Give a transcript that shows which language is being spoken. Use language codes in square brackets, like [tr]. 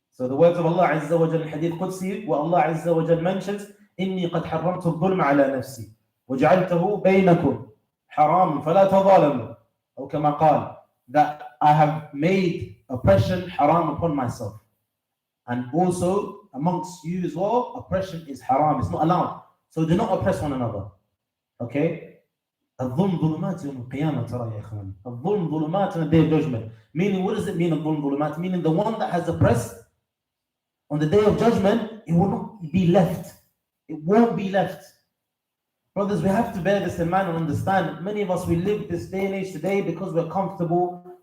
[en] So the words of Allah Azza wa Jalla, hadith Qudsi, where Allah Azza wa Jalla mentions, إِنِّي قَدْ حَرَّمْتُ الظُّلْمَ عَلَى نَفْسِي وَجَعَلْتَهُ بَيْنَكُمْ حَرَامٌ فَلَا تَظَالَمُوا. Or كما قال, that I have made oppression haram upon myself. And also amongst you as well, oppression is haram. It's not allowed. So do not oppress one another. Okay? [ar] الظلم ظلمات يوم القيامة ترى يا إخواني. [en] الظلم ظلمات on the day of judgment. Meaning, what does it mean, الظلم ظلمات? Meaning the one that has oppressed on the day of judgment, it will not be left. It won't be left. Brothers, we have to bear this in mind and understand. Many of us, we live this day and age today because we're comfortable.